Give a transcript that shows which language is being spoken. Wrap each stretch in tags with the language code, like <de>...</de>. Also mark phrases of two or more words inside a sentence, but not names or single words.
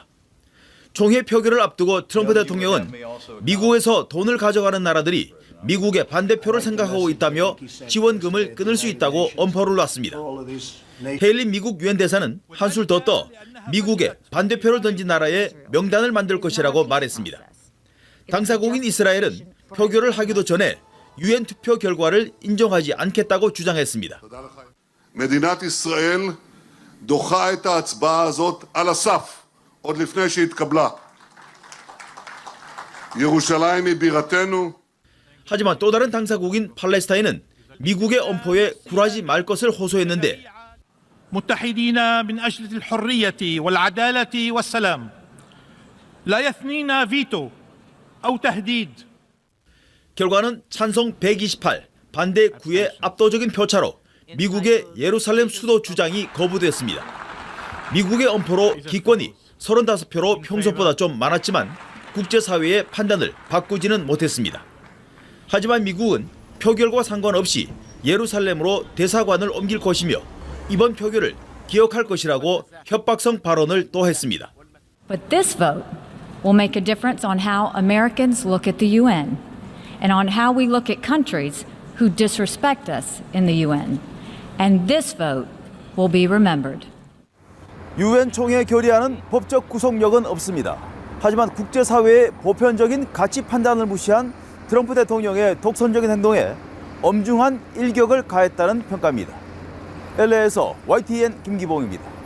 <ko>총회 표결을 앞두고 트럼프 대통령은 미국에서 돈을 가져가는 나라들이 미국의 반대표를 생각하고 있다며 지원금을 끊을 수 있다고 엄포를 놨습니다. 헤일리 미국 유엔 대사는 한술 더 떠 미국에 반대표를 던진 나라의 명단을 만들 것이라고 말했습니다. 당사국인 이스라엘은 표결을 하기도 전에 유엔 투표 결과를 인정하지 않겠다고 주장했습니다.</ko> <he>מדינת ישראל דוחה את ההצבעה הזאת על הסף עוד לפני שהתקבלה. ירושלים היא בירתנו.</he> <ko>하지만 또 다른 당사국인 팔레스타인은 미국의 엄포에 굴하지 말 것을 호소했는데</ko> <ar>متحدين من أجل الحرية والعدالة والسلام لا يثنينا فيتو أو تهديد.</ar> <ko>결과는 찬성 128, 반대 9의 압도적인 표차로 미국의 예루살렘 수도 주장이 거부됐습니다. 미국의 엄포로 기권이 35표로 평소보다 좀 많았지만 국제사회의 판단을 바꾸지는 못했습니다. 하지만 미국은 표결과 상관없이 예루살렘으로 대사관을 옮길 것이며 이번 표결을 기억할 것이라고 협박성 발언을 또 했습니다.</ko> <en>But this vote will make a difference on how Americans look at the UN and on how we look at countries who disrespect us in the UN. And this vote will be remembered.</en> <ko>유엔 총회 결의안은 법적 구속력은 없습니다. 하지만 국제사회의 보편적인 가치 판단을 무시한 트럼프 대통령의 독선적인 행동에 엄중한 일격을 가했다는 평가입니다. LA에서 YTN 김기봉입니다.</ko>